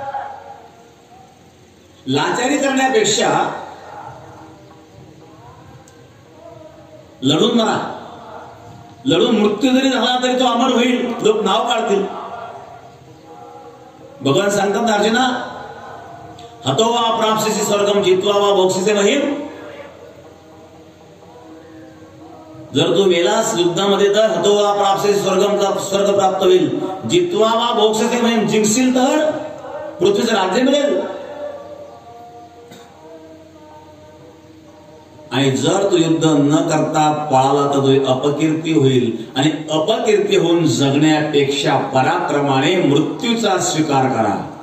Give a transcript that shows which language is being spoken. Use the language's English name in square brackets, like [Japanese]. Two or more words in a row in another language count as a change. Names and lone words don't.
[Marathi] लाचारी करण्यापेक्षा लढून मरा. लढून मृत्यू जरी झाला तरी तो अमर होईल, लोक नाव काढतील. भगवान सांगतात अर्जुना, [Sanskrit] हतो वा प्राप्स्यसि स्वर्गम जित्वा वा भोक्ष्यसे महीम. [Marathi] जर तू मेलास युद्धामध्ये तर [Sanskrit] हतो वा प्राप्स्यसि स्वर्गम, [Marathi] स्वर्ग प्राप्त होईल. [Sanskrit] जित्वा वा भोक्ष्यसे महीम, [Marathi] जिंकशील तर पृथ्वीचं राज्य मिळेल. आणि जर तू युद्ध न करता पळाला तर तुझी अपकीर्ती होईल. आणि अपकीर्ती होऊन जगण्यापेक्षा पराक्रमाने मृत्यूचा स्वीकार करा.